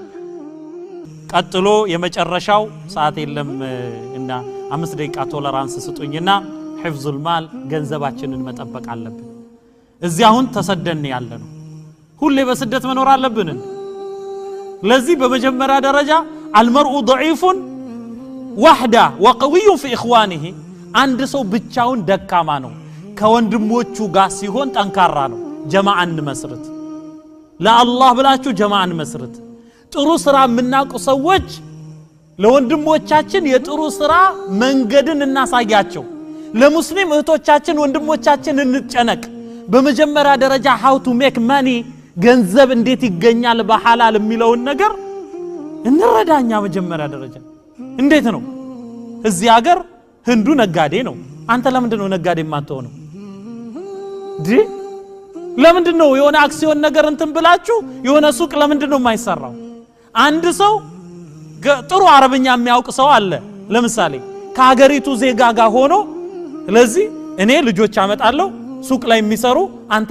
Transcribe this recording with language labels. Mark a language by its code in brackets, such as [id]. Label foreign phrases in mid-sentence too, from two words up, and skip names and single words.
[am] ቀጥሎ የመጨረሻው ሰዓት የለም እና 5 ደቂቃ ቶለራንስ ስጡኝና [ar] حفظ المال [am] ገንዘባችንን መጠበቅ አለብን እዚህ አሁን ተሰደን ያለነው ሁሌ በስደት መኖር አለብን ለዚህ በመጀመሪያ ደረጃ [ar] المرء ضعيف وحده وقوي في اخوانه [am] አንድ ሰው ብቻውን ደካማ ነው ከወንድሞቹ ጋር ሲሆን ጠንካራ ነው ጀማዓን መስርት ለአላህ ብላችሁ ጀማዓን መስርት ጥሩ ስራ የምናውቁ ሰዎች ለወንድሞቻችን የጥሩ ስራ መንገድን እናሳያቸው ለሙስሊም እህቶቻችን ወንድሞቻችን እንጨነቅ በመጀመሪያ ደረጃ [en] how to make money [am] ገንዘብ እንዴት ይገኛል በሐላል የሚለውን ነገር እንረዳኛ መጀመሪያ ደረጃ እንዴት ነው እዚህ ሀገር ህንዱ ነጋዴ ነው አንተ ለምንድን ነው ነጋዴ የማትሆነው ለምንድን ነው የሆነ አክሲዮን ነገር እንትን ብላችሁ የሆነ ሱቅ ለምንድን ነው የማይሰራው አንድ ሰው ጥሩ አረብኛ የሚያውቅ ሰው አለ ለምሳሌ ከሀገሪቱ ዜጋ ጋር ሆኖ ስለዚህ እኔ ልጆች አመጣለሁ ሱቅ ላይ የሚሰሩ አንተ